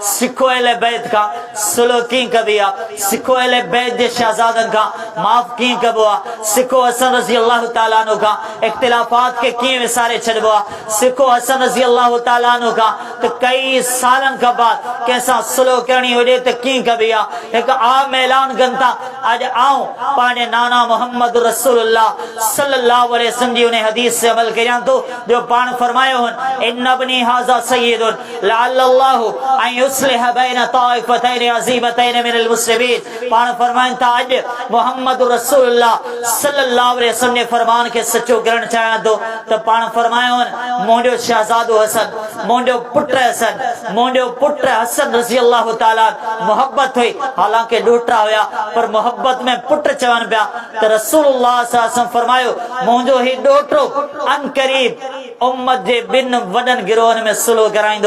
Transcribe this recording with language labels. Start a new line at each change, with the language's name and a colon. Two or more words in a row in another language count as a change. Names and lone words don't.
Sindhi: सिखो अहले बैत खां सुलह कीअं कबी आहे, सिखो अहले बैत जे शहज़ादनि खां माफ़ कीअं कबो आहे, सिखो हसन
Arabic: رضي الله تعالى عنه
Sindhi: खां इख़्तिलाफ़ात खे कीअं विसारे छॾिबो आहे, सिखो हसन
Arabic: رضي الله تعالى عنه
Sindhi: खां त कई सालनि खां बाद कंहिंसां सुलह करणी हुजे त कीअं कबी आहे। हिकु आम ऐलान कनि था, अॼु आऊं पंहिंजे नाना
Arabic: محمد رسول الله صلى الله عليه وسلم
Sindhi: जी उन हदीस से अमल करियां थो जो पाण फरमायो हुन,
Arabic: إن ابني هذا سيد لعل الله أن يصلح بين طائفتين عظيمتين من المسلمين.
Sindhi: पाण फरमाइनि था अॼु
Arabic: محمد رسول الله صلى الله عليه وسلم
Sindhi: जे फरमान खे सचो करणु चाहियां थो त पाण फरमायो हुन, मुंहिंजो शहज़ादो हसन, मुंहिंजो पुटु हसन, मुंहिंजो पुटु हसन
Arabic: رضي الله تعالى
Sindhi: मोहब्बत हुई, हालांकि ॾोटा हुया पर मोहब्बत में पुट चवनि पिया त
Arabic: رسول الله صلى الله عليه وسلم
Sindhi: फरमायो, मुंहिंजो ही ॾोटो अन क़रीब उम्मत जे ॿिनि वॾनि गिरोहनि में सुलह कराईंदो।